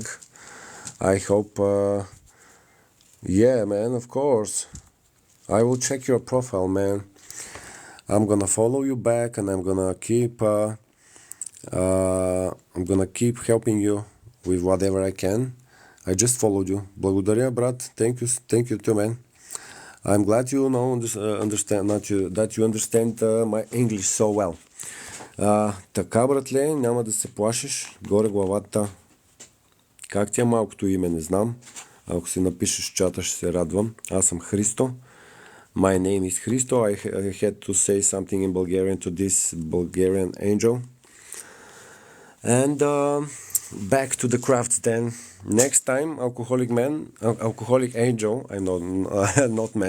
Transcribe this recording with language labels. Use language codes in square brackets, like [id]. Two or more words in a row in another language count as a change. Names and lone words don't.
[en] I hope, yeah, man, of course. I will check your profile, man. I'm gonna follow you back, and I'm gonna keep helping you with whatever I can. I just followed you. [bg] Благодаря, брат. [en] Thank you too, man. I'm glad you understand that you understand my English so well. [bg] Така, братле, няма да се плашиш. Горе главата. Как ти е малкото име, не знам. Ако си напишеш в чата, ще се радвам. Аз съм Христо. [en] My name is Христо. I had to say something in Bulgarian to this Bulgarian angel. And back to the craft then. Next time, alcoholic angel, I know, not man.